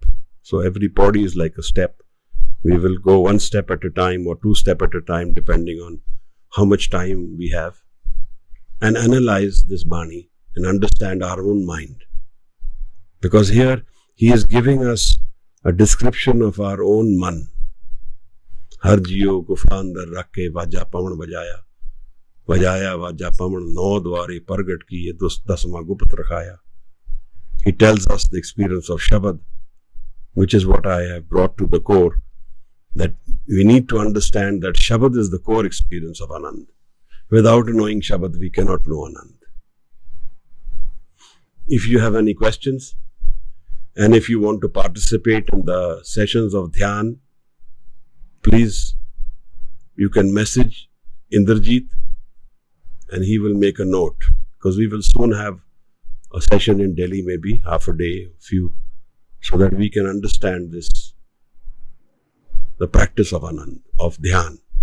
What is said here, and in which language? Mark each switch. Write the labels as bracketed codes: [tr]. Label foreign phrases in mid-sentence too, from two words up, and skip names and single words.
[en] So every body is like a step. We will go 1 step at a time or 2 steps at a time, depending on how much time we have, and analyze this Bani and understand our own mind. Because here he is giving us a description of our own man. [pa] ਹਰਿ ਜੀਉ ਗੁਫਾ ਅੰਦਰਿ ਰਖੈ ਵਾਜਾ ਪਵਣੁ ਵਜਾਇਆ. ਵਜਾਇਆ ਵਾਜਾ ਪਉਣ ਨਉ ਦੁਆਰੇ ਪਰਗਟੁ ਕੀਏ ਦਸਵਾ ਗੁਪਤੁ ਰਖਾਇਆ. [en] He tells us the experience of Shabad, which is what I have brought to the core, that we need to understand that Shabad is the core experience of Anand. Without knowing Shabad, we cannot know Anand. If you have any questions, and if you want to participate in the sessions of Dhyan, please, you can message Indrajit and he will make a note, because we will soon have a session in Delhi, maybe half a day, few, so that we can understand this, the practice of Anand, of Dhyan.